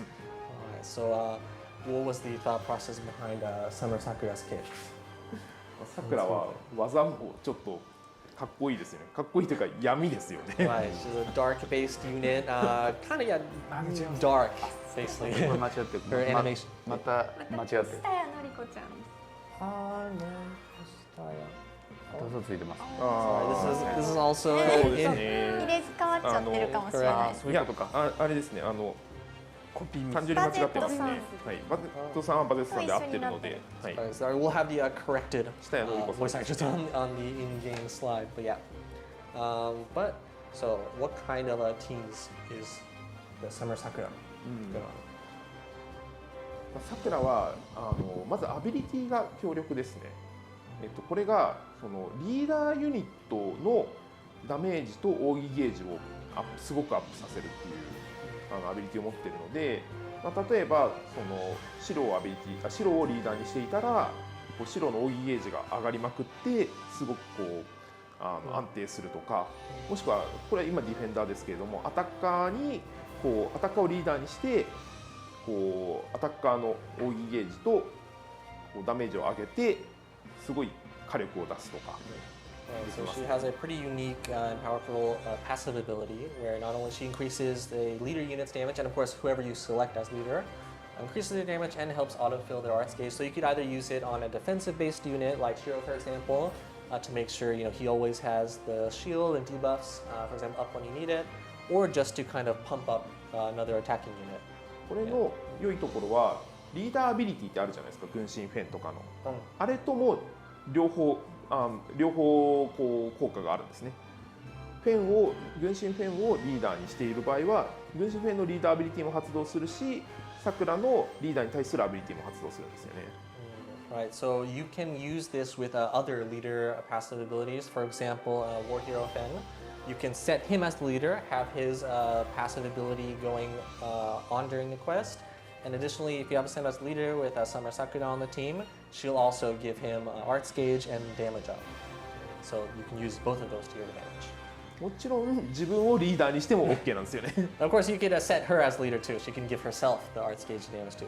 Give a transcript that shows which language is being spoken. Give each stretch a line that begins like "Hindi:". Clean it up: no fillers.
English: Alright, so what was the thought process behind Summer Sakura's kit?
Japanese: さくらは技もちょっとかっこいいですよね。かっこいいというか闇ですよね。
English: Right, she's a dark-based unit, kind of dark, basically.
Japanese: 間違ってる。
English: Her animation.
Japanese: また間違ってる。下谷のりこちゃん。嘘ついてます。
English: Sorry, this is also
Japanese: そうです
English: in,
Japanese: ね。入れ替わっちゃってるかもしれない。そういうことか。あれですね。コピーミス。単純に間違ってますね。バはい。バゼットさんはバゼットさんで合ってるので、はい。
English: sorry, we'll have the corrected
Japanese: 下谷のりこさん
English: voice actors on the in-game slide, but yeah. But so, what kind of teams is the Summer Sakura good on?
Japanese: さくらはまずアビリティが強力ですね。これがそのリーダーユニットのダメージと奥義ゲージをすごくアップさせるっていうアビリティを持っているので、例えばその白をリーダーにしていたらこう白の奥義ゲージが上がりまくってすごくこう安定するとか、もしくはこれは今ディフェンダーですけれども、アタッカーをリーダーにしてこうアタッカーの奥義ゲージとこうダメージを上げてすごい火力を出すとか。
English: So she has a pretty unique and powerful passive ability where not only she increases the leader unit's damage, and of course whoever you select as leader increases their damage and helps autofill their arts gauge. So you could either use it on a defensive-based unit like Shiro, for example, to make sure he always has the shield and debuffs, for example, up when you need it, or just to kind of pump up another attacking unit.
Japanese: これの良いところはリーダーアビリティってあるじゃないですか、軍神フェンとかの、あれとも両方こう効果があるんですね。軍神フェンをリーダーにしている場合は軍神フェンのリーダーアビリティも発動するし、さくらのリーダーに対するアビリティも発動するんですよね。
English: Right, so you can use this with other leader passive abilities. For example, War Hero Fen. You can set him as the leader, have his passive ability going on during the quest. And additionally, if you have him as leader with Summer Sakura on the team, she'll also give him arts gauge and damage up. So you can use both of those to your advantage.
Japanese: もちろん自分をリーダーにしても OK なんですよね。
English: Of course, you could set her as leader too. She can give herself the arts gauge damage too.